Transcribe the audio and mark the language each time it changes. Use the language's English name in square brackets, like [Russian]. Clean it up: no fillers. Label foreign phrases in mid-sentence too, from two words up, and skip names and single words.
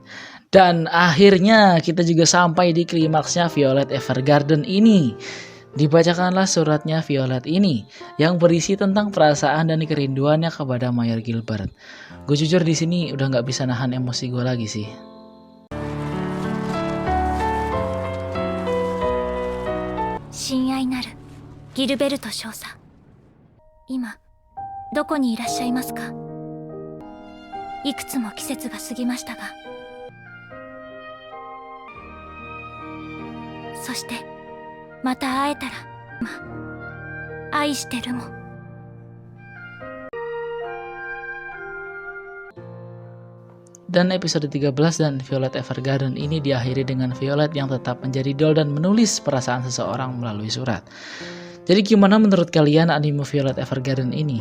[Indonesian] Dan akhirnya kita juga sampai di klimaksnya Violet Evergarden ini. Dibacakanlah suratnya Violet ini yang berisi tentang perasaan dan kerinduannya kepada Mayor Gilbert. Gue jujur di sini udah nggak bisa nahan emosi gue lagi sih. [Japanese] 親愛なるギルベルト少佐、今どこにいらっしゃいますか？いくつも季節が過ぎましたが、そしてまた会えたら、愛してるもん。 [Indonesian] Dan episode 13 dan Violet Evergarden ini diakhiri dengan Violet yang tetap menjadi doll dan menulis perasaan seseorang melalui surat. Jadi gimana menurut kalian anime Violet Evergarden ini?